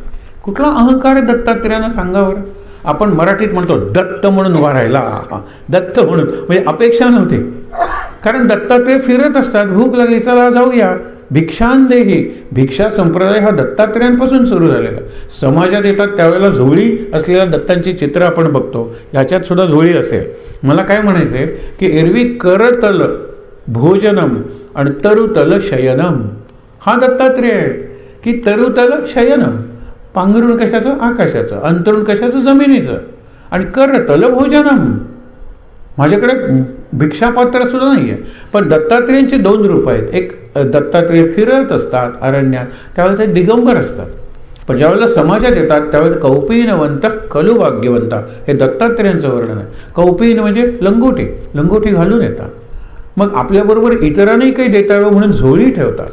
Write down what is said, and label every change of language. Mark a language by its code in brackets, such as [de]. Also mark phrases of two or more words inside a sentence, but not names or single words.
[mr] कुठला अहंकार आहे दत्तात्रेयांना सांगावर? आपण मराठीत म्हणतो दत्त म्हणून उभा राहिला, दत्त म्हणून, म्हणजे अपेक्षा नव्हती. कारण दत्तात्रेय फिरत असतात, भूक लागली चला जाऊया, भिक्षांदेही. भिक्षा संप्रदाय हा दत्तात्रेयांपासून सुरू झालेला. समाजात येतात त्यावेळेला झोळी असलेल्या दत्तांची चित्र आपण बघतो, ह्याच्यात सुद्धा झोळी असेल. मला काय म्हणायचं आहे की एरवी [sa] करतल भोजनम [mr] आणि [sa] तरुतल शयनम [mr] हा दत्तात्रेय आहे. की [sa] तरुतल शयनम, [mr] पांघरुण कशाचं? आकाशाचं. अंतरुण कशाचं? जमिनीचं. आणि [sa] करतल भोजनम, [mr] माझ्याकडे भिक्षापात्र सुद्धा नाही आहे. पण दत्तात्रेयांचे 2 रूप आहेत. एक दत्तात्रेय फिरत असतात अरण्यात, त्यावेळेला ते दिगंबर असतात. पण ज्यावेळेला समाजात येतात त्यावेळेला [sa] कौपीनवंत कलुभाग्यवंत [mr] हे दत्तात्रेयांचं वर्णन आहे. कौपीन म्हणजे लंगोटी, लंगोटी घालून येतात. मग आपल्याबरोबर इतरांनाही काही देता यावं म्हणून झोळी ठेवतात.